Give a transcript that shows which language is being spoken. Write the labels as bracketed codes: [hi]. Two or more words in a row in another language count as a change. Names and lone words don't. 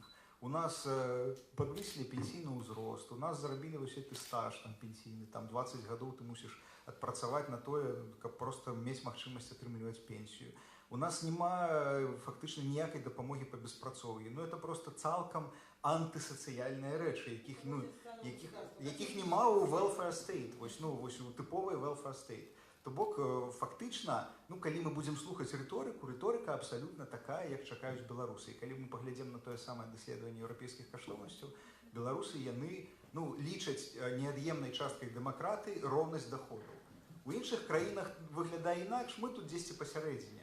[be] У нас падвысілі пенсійны ўзрост, у нас зрабілі гэты стаж пенсійны, 20 гадоў ты мусіш адпрацаваць на тое, каб проста мець магчымасць атрымліваць пенсію. У нас няма фактычна ніякай дапамогі па беспрацоўі. Это просто цалкам антысацыяльныя рэчы, якіх няма ў [en] welfare state, [be] у тыповай [en] welfare state. [be] То бок, фактычна, калі мы будзем слухаць рыторыку, рыторыка абсалютна такая, як чакаюць беларусы. І калі мы паглядзім на тое самае даследаванне еўрапейскіх каштоўнасцяў, беларусы яны лічаць неад'емнай часткай дэмакратыі роўнасць даходаў. У іншых краінах выглядае інакш, мы тут дзесьці пасярэдзіне.